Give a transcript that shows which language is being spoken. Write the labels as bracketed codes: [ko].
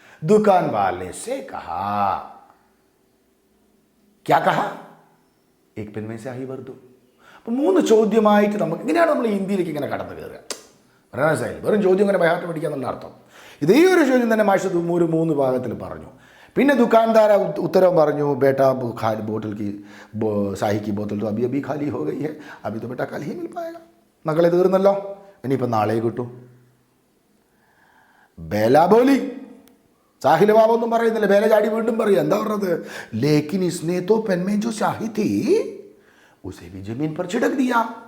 [hi] दुकान वाले से कहा. क्या कहा? एक पेन में स्याही भर दो. [ml] അപ്പോൾ മൂന്ന് ചോദ്യമായിട്ട് നമുക്ക് ഇങ്ങനെയാണ് നമ്മൾ ഹിന്ദിയിലേക്ക് ഇങ്ങനെ കടന്നു കയറുക. മനസ്സിലായി? വെറും ചോദ്യം ഇങ്ങനെ ബൈഹാർട്ട് പഠിക്കുക എന്നുള്ള അർത്ഥം. ഇതേ ഒരു ചോദ്യം തന്നെ മാഷ് ഒരു മൂന്ന് ഭാഗത്തിൽ പറഞ്ഞു. പിന്നെ ദുക്കാൻദാര ഉത്തരവും പറഞ്ഞു, [hi] ബേട്ട ഖാലി ബോട്ടിൽ की സാഹി की बोतल तो अभी अभी खाली हो गई है, अभी तो बेटा कल ही मिल पाएगा. [ml] മക്കളെ തീർന്നല്ലോ, ഇനിയിപ്പോൾ നാളെ കിട്ടും. [hi] ബേല ബോലി. [ml] സാഹിൽ ബാബൊന്നും പറയുന്നില്ല, ബേല ചാടി വീണ്ടും പറയും. എന്താ പറഞ്ഞത്? [hi] ലേക്കിൻ ഇസ്നെ തോ പെൻമേ ജോ സ്യാഹി തീ ഉസേ ഭി ജമീൻ പർ छिड़क दिया.